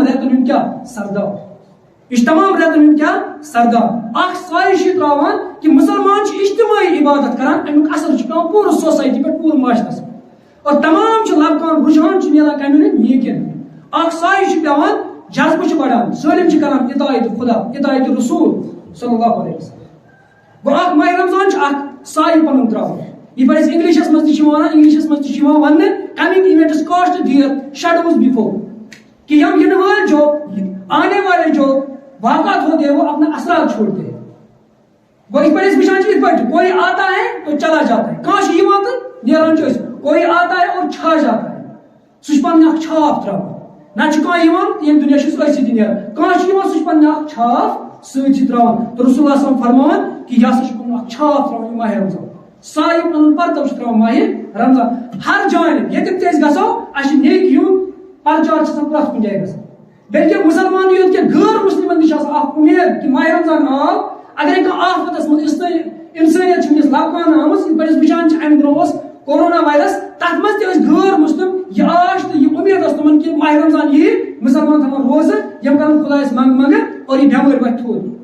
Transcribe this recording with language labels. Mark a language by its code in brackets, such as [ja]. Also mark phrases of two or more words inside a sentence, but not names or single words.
[ks] رٮ۪تن ہُنٛد کیاہ سردار یہ تمام رٮ۪تن ہُنٛد کیاہ سردار اکھ سایہِ چھُ تراوان کہ مسلمان چھِ اجتماعی عبادت کران امیُک اثر چھُ پیوان پوٗرٕ سوسایٹی پٮ۪ٹھ پوٗرٕ معاشرس اور تمام چھِ لبکان رجحان چھُ نیران کمہِ ہُنٛد نیکین اکھ سایہِ چھُ پیوان جذبہٕ چھُ بڑان سٲلِم چھِ کران اطاعت خدا اطاعت رسول [ar] صلی اللہ علیہ وسلم [ks] گوٚو اکھ ماہ رمضان چھُ اکھ سایہِ پنُن تراوان یہ پٲٹھۍ أسۍ انگلشس منٛز تہِ چھِ ونان انگلشس منٛز تہِ چھِ یِوان وننہٕ [en] coming events cast their shadows before [ks] کہ یم ینہٕ وٲلۍ [ur] جو آنے والے جو واقعات ہوتے ہیں وہ اپنا اثرات چھوڑتے ہیں وہ اس پر اس [ks] وچھان چھ پٹ [ur] کوئی آتا ہے تو چلا جاتا ہے [ks] کانٛہہ چھُ یِوان تہٕ نیران چھُ أسۍ [ur] کوئی آتا ہے اور چھا جاتا ہے [ks] سُہ چھُ پنُن اکھ چھاپ تراوان نہ چھُ کانٛہہ یِوان ییٚمہِ دُنیا چھُ أتھۍ سۭتی نیران کانٛہہ چھُ یِوان سُہ چھُ پنُن اکھ چھاپ سۭتۍ تراوان تہٕ رسول اللہ [ar] صلی اللہ علیہ وسلم [ks] فرماوان کہ یہِ ہسا چھُ پنُن اکھ چھاپ تراوان ماہ رمضان سایہِ پنُن پرتو چھُ تراوان ماہ رمضان ہر جایہِ ییٚتٮ۪ن تہِ أسۍ گژھو اَسہِ چھُ نیکی ہُنٛد پرچار چھُ آسان پرٛٮ۪تھ کُنہِ جایہِ گژھان بلکہ مسلمان یوت کہ غیر مسلمن نش امید کہ ماہ رمضان آو اگر کانٛہہ آفتس منٛز انسانیت چھِ ونکس لبکان آمٕژ یِتھ پٲٹھۍ أسۍ وٕچھان چھِ امہِ برونٛہہ اوس کورونا وایرس تتھ منٛز تہِ ٲسۍ غیر مسلم یہ آش تہٕ یہ امید ٲس تمن کہ ماہ رمضان یی مسلمان تھاون روزٕ یم کرن خدایس منگہٕ اور یہ بٮ۪مٲرۍ وتھِ تھوٚد